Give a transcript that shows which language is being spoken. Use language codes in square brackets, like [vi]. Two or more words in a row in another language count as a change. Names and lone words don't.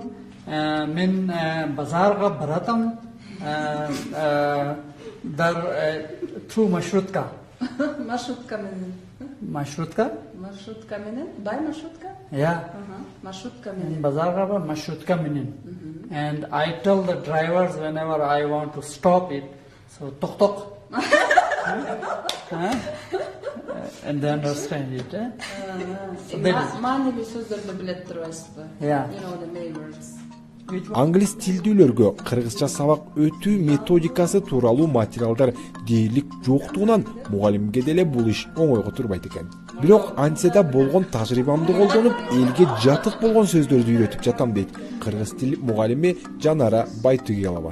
[ky] Мен базарга баратам. Дар ту маршрутка. Маршрутка менен. Маршрутка? Маршрутка менен? Бай маршрутка? [en] Yeah. [ky] Маршрутка менен. Базарга бар маршрутка менен. [en] And I tell the drivers whenever I want to stop it, so tok tok. And they understand it. [ky] Маанилүү сөздөрдү билет турбайсызбы? [en] Yeah. You know the main words. [ky] Англис тилдүүлөргө кыргызча сабак өтүү методикасы тууралуу материалдар дээрлик жоктугунан мугалимге деле бул иш оңойго турбайт экен. Бирок антседа болгон тажрыйбамды колдонуп, элге жатык болгон сөздөрдү үйрөтүп жатам дейт кыргыз тил мугалими Жанара Байтугелова.